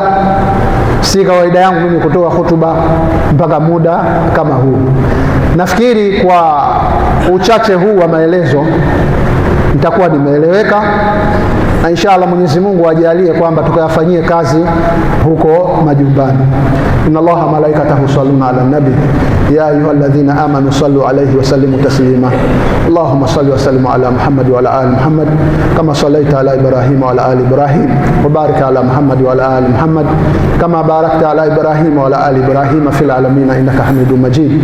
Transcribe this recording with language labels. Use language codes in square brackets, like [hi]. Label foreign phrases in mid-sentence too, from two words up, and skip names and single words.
[sw] Si kawaida yangu mimi kutoa hotuba mpaka muda kama huu. Nafikiri kwa uchache huu wa maelezo nitakuwa nimeeleweka, na [ar] إن شاء الله [sw] Mwenyezi Mungu ajalie kwamba tukayafanyie kazi huko majumbani. [ar] إن الله وملائكته يصلون على النبي يا أيها الذين آمنوا صلوا عليه وسلموا تسليما. اللهم صل وسلم على محمد وعلى آل محمد كما صليت على إبراهيم وعلى آل إبراهيم، وبارك على محمد وعلى آل محمد كما باركت على إبراهيم وعلى آل إبراهيم في العالمين إنك حميد مجيد.